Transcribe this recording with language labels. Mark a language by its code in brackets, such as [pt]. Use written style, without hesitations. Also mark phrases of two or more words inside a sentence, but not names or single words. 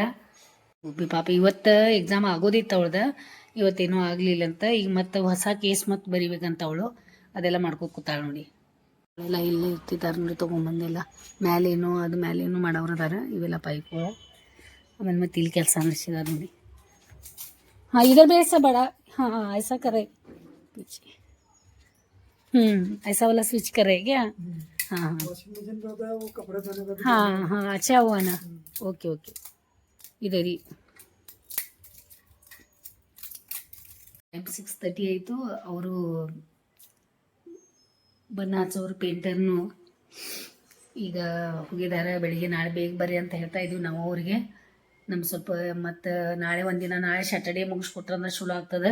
[kn] ಪಾಪ ಇವತ್ತು ಎಕ್ಸಾಮ್ ಆಗೋದಿತ್ತು ಅವಳ್ದು, ಇವತ್ತೇನೂ ಆಗಲಿಲ್ಲ ಅಂತ. ಈಗ ಮತ್ತೆ ಹೊಸ ಕೇಸ್ ಮತ್ತೆ ಬರಿಬೇಕಂತ ಅವಳು. ಅದೆಲ್ಲ ಮಾಡ್ಕೊಂಡು ಕೂತಾಳೆ ನೋಡಿ. ಎಲ್ಲ ಇಲ್ಲೇ ಇರ್ತಿದ್ದಾರೆ ನೋಡಿ, ತೊಗೊಂಬಂದೆಲ್ಲ. ಮ್ಯಾಲೇನು ಅದು ಮ್ಯಾಲೇನು ಮಾಡೋರು ಅದಾರ. ಇವೆಲ್ಲ ಪೈಪ್ಗಳು. ಆಮೇಲೆ ಮತ್ತೆ ಇಲ್ಲಿ ಕೆಲಸ ನಡೆಸಿದಾರೆ ನೋಡಿ. [hi] हाँ इधर भी ऐसा बड़ा. हाँ ऐसा करे पीछे. ऐसा वाला स्विच करे क्या. हाँ हाँ हाँ हाँ अच्छा हुआ ना. [en] okay okay. [hi] इधर ही [kn] ಟೈಮ್ 6:30 ಆಯಿತು. ಅವರು ಬಣ್ಣ ಹಚ್ಚೋರು ಪೇಂಟರ್ನು ಈಗ ಹೋಗಿದ್ದಾರೆ. ಬೆಳಿಗ್ಗೆ ನಾಳೆ ಬೇಗ ಬರ್ರಿ ಅಂತ ಹೇಳ್ತಾ ಇದ್ವಿ ನಾವು ಅವ್ರಿಗೆ. ನಮ್ಮ ಸ್ವಲ್ಪ ಮತ್ತು ನಾಳೆ ಒಂದಿನ ನಾಳೆ ಸ್ಯಾಟರ್ಡೇ ಮುಗಿಸ್ಕೊಟ್ರೆ ಅಂದ್ರೆ ಚಲೋ ಆಗ್ತದೆ.